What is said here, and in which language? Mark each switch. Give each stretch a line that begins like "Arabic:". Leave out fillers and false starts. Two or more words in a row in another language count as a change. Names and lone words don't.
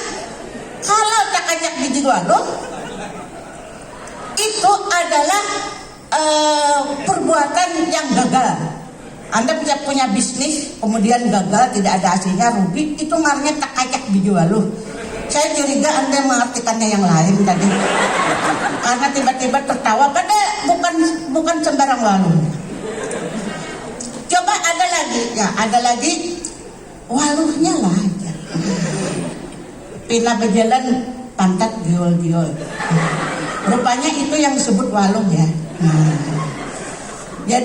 Indonesian: Kalau
Banjar: tak ajak biji waluh
Indonesian: itu adalah perbuatan yang gagal. Anda bisa punya bisnis kemudian gagal, tidak ada hasilnya, rugi, itu namanya
Banjar: tak ajak biji waluh.
Indonesian: Saya curiga Anda mengartikannya yang lain tadi, karena tiba-tiba tertawa, padahal bukan sembarang waluh. Coba ada lagi, ya ada lagi waluhnya lah.
Banjar: Pina berjalan pantat giol-giol.
Indonesian: Rupanya itu yang disebut waluh ya.